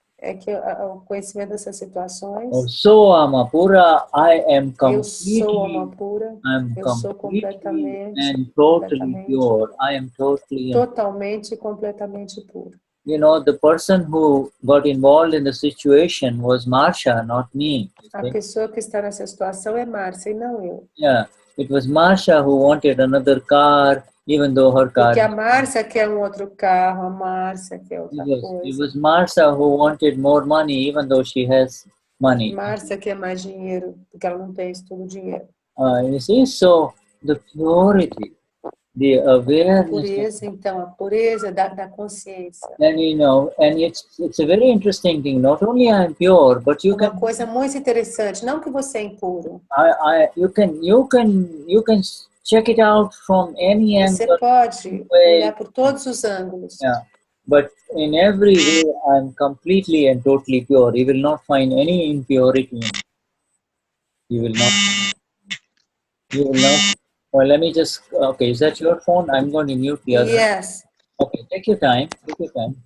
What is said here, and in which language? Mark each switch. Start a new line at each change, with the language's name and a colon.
Portuguese: é que o conhecimento dessas situações.
English: So Alma Pura, I am completely.
Portuguese: Eu sou Alma Pura. Eu sou completamente
English: and totally pure. I am
Portuguese: totalmente e completamente puro.
English: You know, the person who got involved in the situation was Marcia, not me.
Portuguese: A pessoa que está nessa situação é Marcia e não eu.
English: Yeah, it was Marcia who wanted another car. Even though her car.
Portuguese: Porque a Marcia quer outro carro, a Marcia quer outra coisa.
English: It was Marcia who wanted more money, even though she has money.
Portuguese: Marcia quer mais dinheiro, porque ela não tem isso tudo dinheiro.
English: You see, so the purity, the awareness.
Portuguese: Pureza, então, a pureza da consciência.
English: And you know, and it's a very interesting thing. Not only I am pure, but you
Portuguese: Uma coisa muito interessante, não que você é impuro.
English: You can check it out from any angle.
Portuguese: Você pode olhar por todos os ângulos.
English: Yeah, but in every way, I'm completely and totally pure. You will not find any impurity. You will not. Well, let me just. Okay, is that your phone? I'm going to mute the other. Yes. Okay, take your time. Take your time.